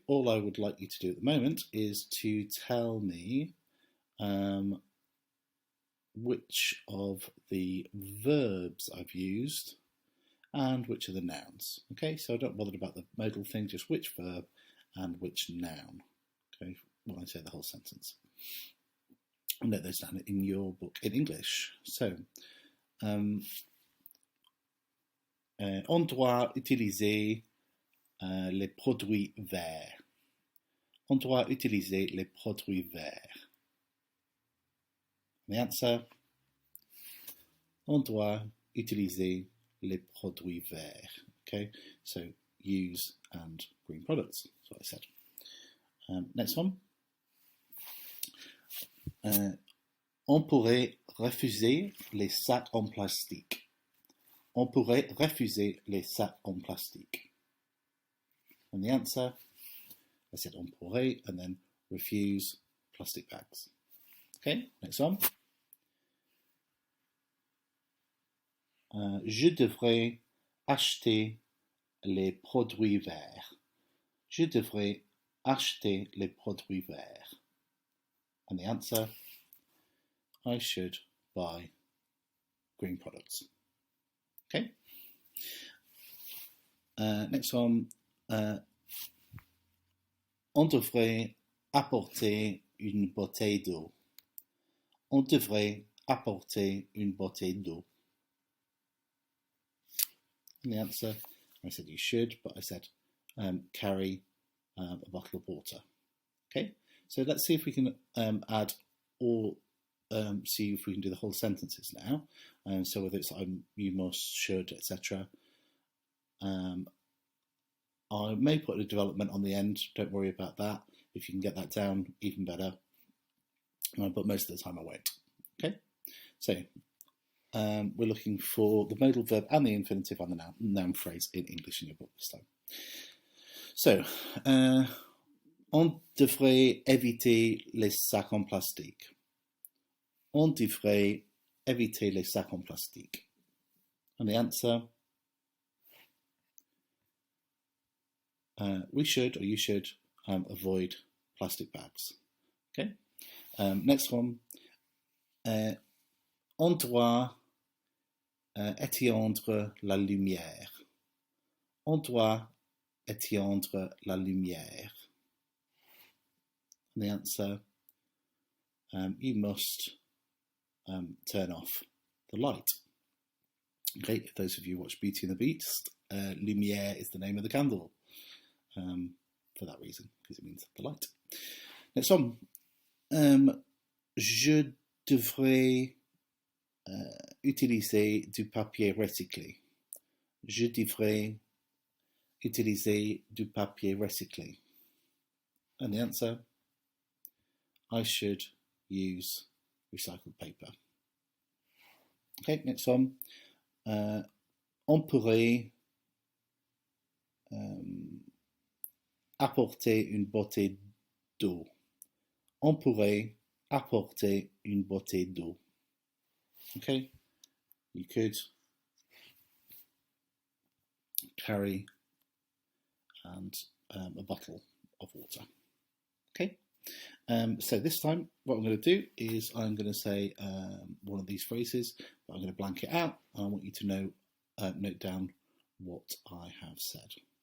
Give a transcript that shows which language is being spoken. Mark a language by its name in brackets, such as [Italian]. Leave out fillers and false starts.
[English] All I would like you to do at the moment is to tell me which of the verbs I've used and which are the nouns. Okay, so don't bother about the modal thing, just which verb and which noun. Okay, when I say the whole sentence. And note those down in your book in English. [French] So, on doit utiliser les produits verts. On doit utiliser les produits verts. [English] The answer, [French] on doit utiliser les produits verts. [English] Okay, so use and green products, that's what I said. Next one. [French] On pourrait refuser les sacs en plastique. On pourrait refuser les sacs en plastique. [English] And the answer, I said [French] on pourrait [English] and then refuse plastic bags. Okay, next one. [French] Je devrais acheter les produits verts. Je devrais acheter les produits verts. [English] And the answer, I should buy green products. Okay. Next one. [French] On devrait apporter une bouteille d'eau. On devrait apporter une bouteille d'eau. [English] And the answer, I said you should, but I said carry a bottle of water. Okay, so let's see if we can add or see if we can do the whole sentences now. So whether it's you must, should, etc. I may put a development on the end, don't worry about that. If you can get that down, even better. But most of the time I won't. Okay, so we're looking for the modal verb and the infinitive on the noun phrase in English in your book this time. [French] So, on devrait éviter les sacs en plastique. On devrait éviter les sacs en plastique. [English] And the answer, we should, or you should, avoid plastic bags. Okay. Next one. [French] On doit éteindre la lumière. On doit éteindre la lumière. [English] And the answer, you must turn off the light. Okay, if those of you watch Beauty and the Beast, lumière is the name of the candle. For that reason, because it means the light. Next one. [French] Je devrais utiliser du papier recyclé. Je devrais utiliser du papier recyclé. [English] And the answer, I should use recycled paper. Okay, next one. [French] On pourrait apporter une bouteille d'eau. On pourrait apporter une bouteille d'eau. [English] Okay, you could carry and a bottle of water. Okay, so this time what I'm going to do is I'm going to say one of these phrases, but I'm going to blank it out, and I want you to note down what I have said.